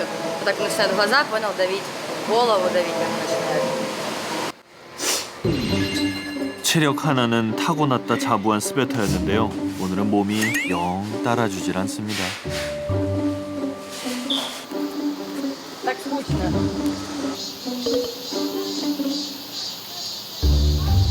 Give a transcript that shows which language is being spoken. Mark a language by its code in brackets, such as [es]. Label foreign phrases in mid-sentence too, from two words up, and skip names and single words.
[ru] Вот так начинает глаза, понял, давить, голову давить начинает. [ko] 체력 하나는 타고났다 자부한 스베타였는데요. 오늘은 몸이 영 따라주질 않습니다. [ru] Так скучно.